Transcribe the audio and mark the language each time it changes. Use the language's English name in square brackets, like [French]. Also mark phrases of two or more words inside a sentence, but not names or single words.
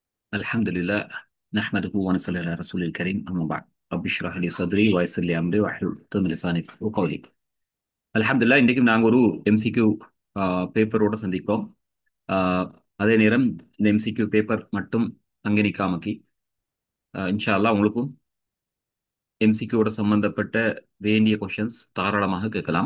[Arabic] الحمد لله نحمده ونصلي على رسول الكريم أما بعد رب اشرح لي صدري ويسر لي أمري واحلل عقدة من لساني يفقهوا قولي. [Tamil] அல்ஹம்துலில்லாஹ் இன்றைக்கும் நாங்கள் ஒரு [English] MCQ paper-ோட [Tamil] சந்திப்போம். ஆஹ் அதே நேரம் இந்த [English] MCQ paper [Tamil] மட்டும் அங்கே நிற்காமக்கி [Arabic] إن شاء الله [Tamil] உங்களுக்கும் எம்சிக்யூவோட சம்பந்தப்பட்ட வேண்டிய கொஷின்ஸ் தாராளமாக கேட்கலாம்.